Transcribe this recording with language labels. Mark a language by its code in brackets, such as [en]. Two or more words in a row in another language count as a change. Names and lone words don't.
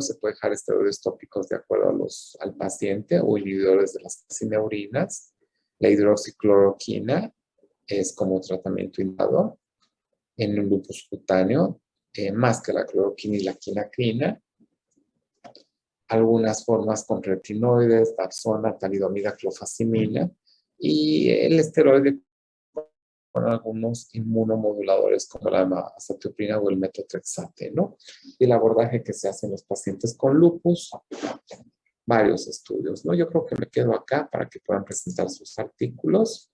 [es] Se puede dejar esteroides tópicos de acuerdo al paciente o inhibidores de las calcineurinas. La hidroxicloroquina es como tratamiento indicado en un lupus cutáneo, más que la cloroquina y la quinacrina. Algunas formas con retinoides, dapsona, talidomida, clofazimina y el esteroide con algunos inmunomoduladores como la azatioprina o el metotrexate, ¿no? Y el abordaje que se hace en los pacientes con lupus, varios estudios, ¿no? Yo creo que me quedo acá para que puedan presentar sus artículos.